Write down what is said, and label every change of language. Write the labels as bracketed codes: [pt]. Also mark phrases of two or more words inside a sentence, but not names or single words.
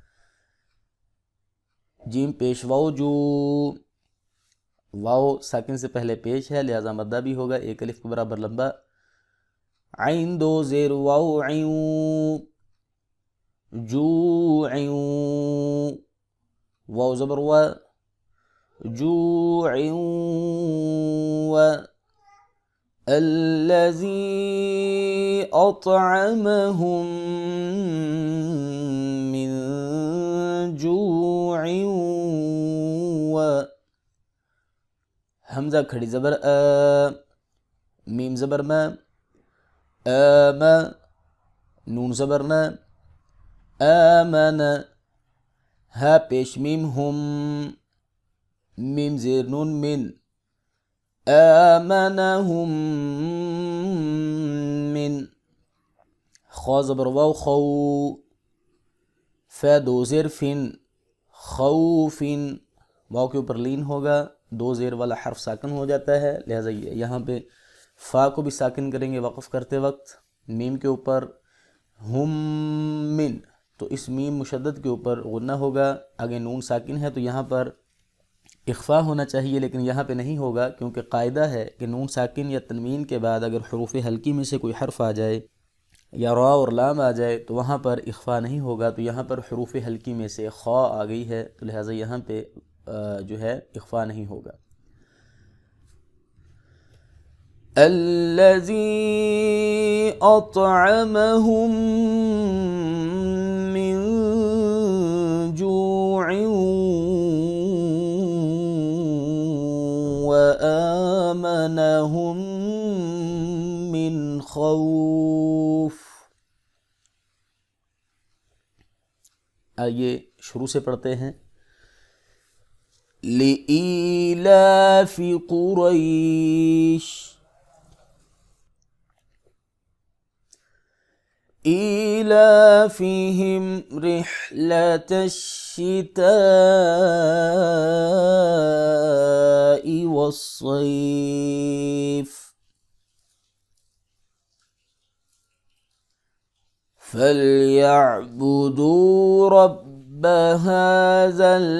[ur] جیم پیش واؤ جو، واؤ ساکن سے پہلے پیش ہے لہذا مدہ بھی ہوگا، ایک الف کے برابر لمبا۔ عین دو زیر واؤ عیوں، جو عیوں، واو زبر و، [ar] جوع و، الذی اطعمہم من جوع و، [ur] حمزہ کھڑی زبر آ، میم زبر ما، آما، نون زبر نا، آمن، ہا پیش میم ہم، میم زیر نون من، آمنہم [ar] من، [ur] خا زبر واو خو، فا دو زیر فن، خوفن، واو کے اوپر لین ہوگا، دو زیر والا حرف ساکن ہو جاتا ہے لہٰذا یہاں پہ فا کو بھی ساکن کریں گے وقف کرتے وقت، میم کے اوپر ہم من، تو اس میم مشدد کے اوپر غنہ ہوگا، آگے نون ساکن ہے تو یہاں پر اخفا ہونا چاہیے لیکن یہاں پہ نہیں ہوگا کیونکہ قاعدہ ہے کہ نون ساکن یا تنوین کے بعد اگر حروف حلقی میں سے کوئی حرف آ جائے یا را اور لام آ جائے تو وہاں پر اخفا نہیں ہوگا، تو یہاں پر حروف حلقی میں سے خا آ گئی ہے تو لہٰذا یہاں پہ جو ہے اخفا نہیں ہوگا۔ [ar] الذی اطعمہم من جوع وآمنہم من خوف۔ [ur] آئیے شروع سے پڑھتے ہیں۔ [ar] لإیلاف قریش، إيلافهم رحلة الشتاء والصيف فليعبدوا رب هذا